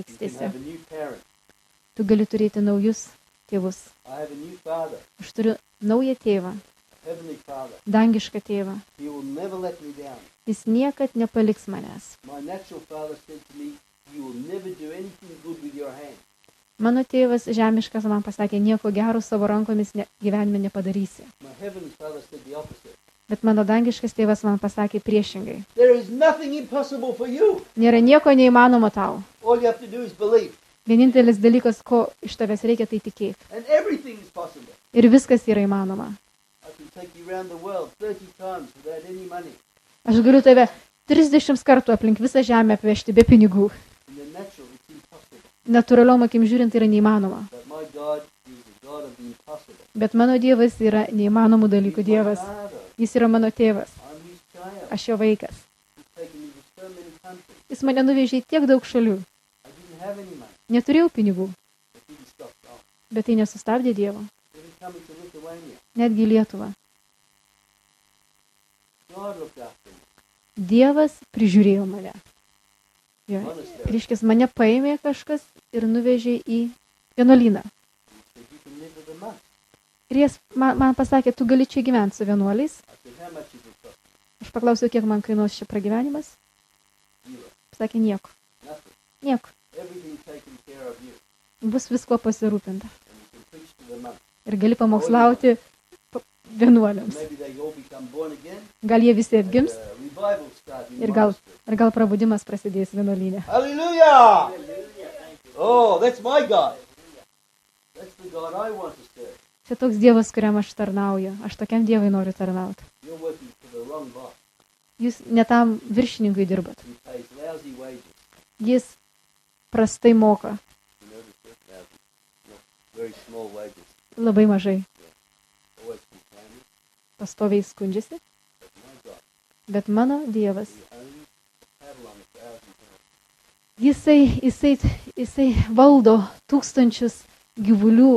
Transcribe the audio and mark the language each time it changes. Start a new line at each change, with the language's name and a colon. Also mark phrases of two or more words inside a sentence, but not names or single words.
English: You can
Lithuanian: taikstėsi.
English: have a new parent.
Lithuanian: Tu gali turėti naujus tėvus.
English: I have a new Father,
Lithuanian: Aš turiu naują tėvą,
English: a heavenly Father.
Lithuanian: dangišką tėvą.
English: He will never let me down.
Lithuanian: Jis niekad nepaliks manęs.
English: My natural father said to me, you will never do anything good with your hand.
Lithuanian: Mano tėvas žemiškas man pasakė, nieko gero savo rankomis gyvenime nepadarysi.
English: My heavenly father said the opposite.
Lithuanian: Bet mano dangiškas tėvas man pasakė priešingai.
English: There is nothing impossible for you.
Lithuanian: Nėra nieko neįmanomo tau.
English: All you have to do is believe.
Lithuanian: Vienintelis dalykas, ko iš tavęs reikia, tai tikėti.
English: And everything is possible.
Lithuanian: Ir viskas yra įmanoma.
English: I can take you around the world 30 times without any money.
Lithuanian: Aš galiu tave 30 kartų aplink visą žemę apvežti be pinigų.
English: In the natural, it's impossible.
Lithuanian: Natūraliom akim žiūrint, tai yra neįmanoma.
English: But my God is the God of the impossible.
Lithuanian: Bet mano Dievas yra neįmanomų dalykų
English: He's my
Lithuanian: Dievas.
English: Father.
Lithuanian: Jis yra mano tėvas.
English: I'm his child.
Lithuanian: Aš jo vaikas.
English: He's taken me to so many countries.
Lithuanian: Jis mane nuvežė į tiek daug šalių.
English: I didn't have any money.
Lithuanian: Neturėjau pinigų,
English: It didn't stop God.
Lithuanian: bet tai nesustabdė Dievo.
English: Even coming to Lithuania,
Lithuanian: Netgi į Lietuvą.
English: God looked after me.
Lithuanian: Dievas prižiūrėjo mane. Jo.
English: Monastery.
Lithuanian: Reiškia, mane paėmė kažkas ir nuvežė į vienuolyną.
English: He said, you can live with a month.
Lithuanian: Ir jis man pasakė, tu gali čia gyventi su vienuoliais.
English: I said, how much is it cost?
Lithuanian: Aš paklausiau, kiek man kainuos čia pragyvenimas.
English: Zero.
Lithuanian: Pasakė, nieko.
English: Nothing.
Lithuanian: Nieko.
English: Everything taken care of you.
Lithuanian: Bus visko pasirūpinta.
English: And you can preach to the month.
Lithuanian: Ir gali pamokslauti vienuoliams.
English: Maybe they all become born again.
Lithuanian: Gal jie visi atgims
English: Revival start in
Lithuanian: ir gal prabudimas prasidės vienuolyne.
English: Hallelujah! Oh, that's my God. That's the God I want to serve.
Lithuanian: Čia toks Dievas, kuriam aš tarnauju. Aš tokiam Dievui noriu tarnauti.
English: You're working for the wrong boss.
Lithuanian: Jūs ne tam viršininkui dirbat.
English: He pays lousy wages.
Lithuanian: Jis prastai moka.
English: You notice that? Lousy. Not very small wages.
Lithuanian: Labai mažai.
English: Always complaining.
Lithuanian: Pastoviai skundžiasi.
English: But my God,
Lithuanian: Bet mano Dievas,
English: He owns cattle on 1,000 pounds.
Lithuanian: jisai valdo tūkstančius gyvulių